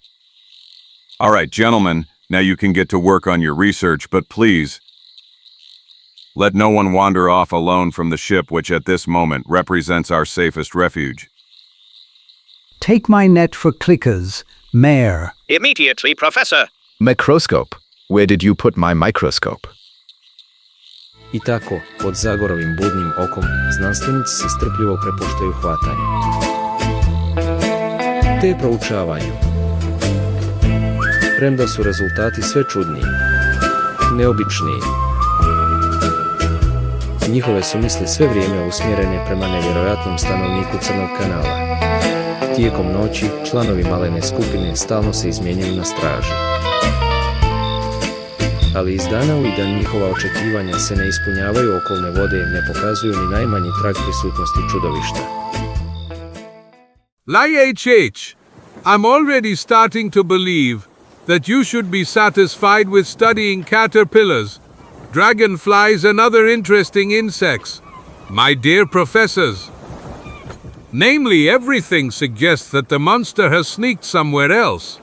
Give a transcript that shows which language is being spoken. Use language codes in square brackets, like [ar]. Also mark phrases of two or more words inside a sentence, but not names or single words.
[en] All right, gentlemen, now you can get to work on your research, but please, let no one wander off alone from the ship, which at this moment represents our safest refuge. Take my net for clickers, Mayor. Immediately, Professor. Microscope. Where did you put my microscope? [hr] I tako, pod Zagorovim budnim okom, znanstvenici se strpljivo prepuštaju hvatanju te proučavanju. Premda su rezultati sve čudniji, neobičniji. Njihove su misli sve vrijeme usmjerene prema nevjerojatnom stanovniku Crnog kanala. Tijekom noći, članovi malene skupine stalno se izmjenjuju na straži. Ali iz dana u dan njihova očekivanja se ne ispunjavaju, okolne vode ne pokazuju ni najmanji trag prisutnosti čudovišta. LIHH, [en] I'm already starting to believe that you should be satisfied with studying caterpillars, dragonflies and other interesting insects, my dear professors. Namely, everything suggests that the monster has sneaked somewhere else.